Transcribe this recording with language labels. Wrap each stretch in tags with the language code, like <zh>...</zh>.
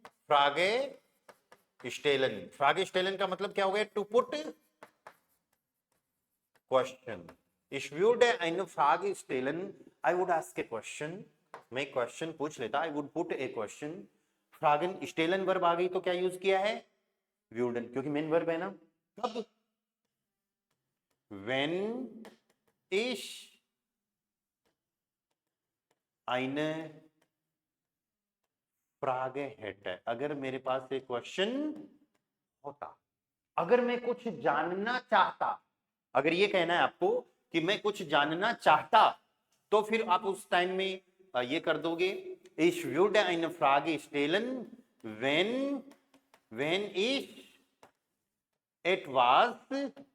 <hi>फ्रागे Stalin. फ्रागे Stalin का मतलब क्या हो गया?</hi> <en>To put question.</en> <de>Ich würde eine Frage stellen,</de> <en>I would ask a question,</en> <hi>मैं क्वेश्चन पूछ लेता,</hi> <en>I would put a question।</en> <hi>फ्रागन Stalin verb आ गई तो क्या यूज किया है? व्यूडन, क्योंकि मेन वर्ब है ना। कब?</hi> <de>When ich eine Frage hätte,</de> <hi>अगर मेरे पास एक क्वेश्चन होता, अगर मैं कुछ जानना चाहता, अगर ये कहना है आपको कि मैं कुछ जानना चाहता, तो फिर आप उस टाइम में ये कर दोगे,</hi> <de>ich würde eine Frage stellen, wenn ich etwas</de>